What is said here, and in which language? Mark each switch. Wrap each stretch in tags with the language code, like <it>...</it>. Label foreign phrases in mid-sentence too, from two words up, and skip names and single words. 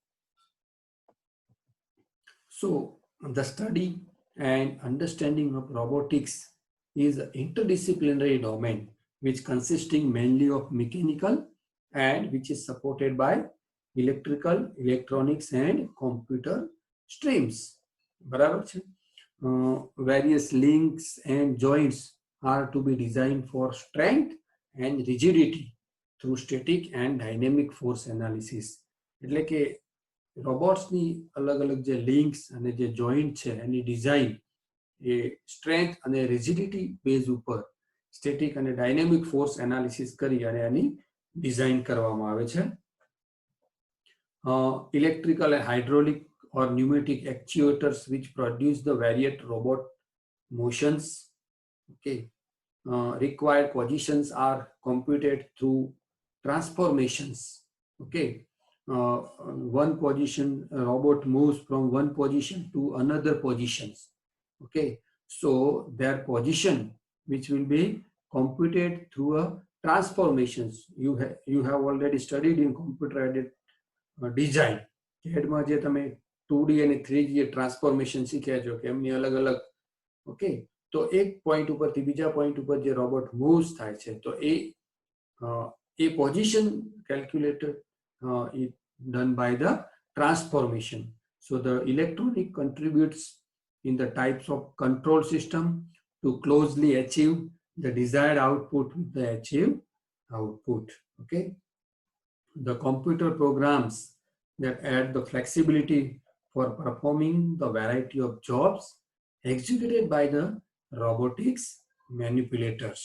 <en>So the study and understanding of robotics is an interdisciplinary domain which consisting mainly of mechanical and which is supported by electrical, electronics and computer streams.</en> <gu>બરાબર છે.</gu> <en>Various links and joints are to be designed for strength and rigidity through static and dynamic force analysis.</en> <gu>એટલે કે રોબોટ્સની અલગ અલગ જે લિંક્સ અને જે જોઈન્ટ છે એની ડિઝાઇન એ સ્ટ્રેન્થ અને</gu> <en>rigidity base</en> <gu>ઉપર સ્ટેટિક અને</gu> <en>dynamic force analysis</en> <gu>કરી અને એની ડિઝાઇન કરવામાં આવે છે.</gu> <en>Electrical and hydraulic or pneumatic actuators which produce the varied robot motions. Okay, required positions are computed through transformations. Okay, one position, a robot moves from one position to another positions. Okay, so their position which will be computed through a transformations. You have already studied in computer aided design.</en> <gu>CAD માં જે તમે 2D અને 3D ટ્રાન્સફોર્મેશન શીખ્યા છો કે એમની અલગ અલગ. ઓકે, તો એક પોઈન્ટ ઉપરથી બીજા પોઈન્ટ ઉપર જે</gu> <en>robot moves</en> <gu>થાય છે તો એ</gu> <en>position calculated done by the transformation. So the electronic contributes in the types of control system to closely achieve the desired output with the achieved output. Okay, the computer programs that add the flexibility for performing the variety of jobs executed by the robotics manipulators.</en>